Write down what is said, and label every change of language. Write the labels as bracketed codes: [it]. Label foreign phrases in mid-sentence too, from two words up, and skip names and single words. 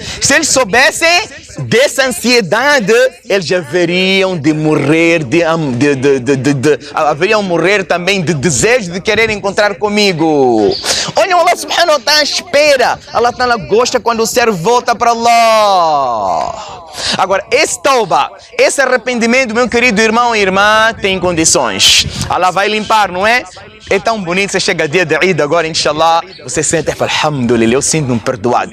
[pt] Se eles soubessem, dessa ansiedade, eles haveriam de morrer, haveriam morrer também de desejo de querer encontrar comigo. Olha, Allah [ar] سبحانه وتعالى [pt] espera. Allah ta'ala gosta quando o ser volta para Allah. Agora, esse tauba, esse arrependimento, meu querido irmão e irmã, tem condições. Allah vai limpar, não é? É tão bonito, você chega dia de Eid agora, inshallah, você sente e fala, alhamdulillah, eu sinto-me perdoado.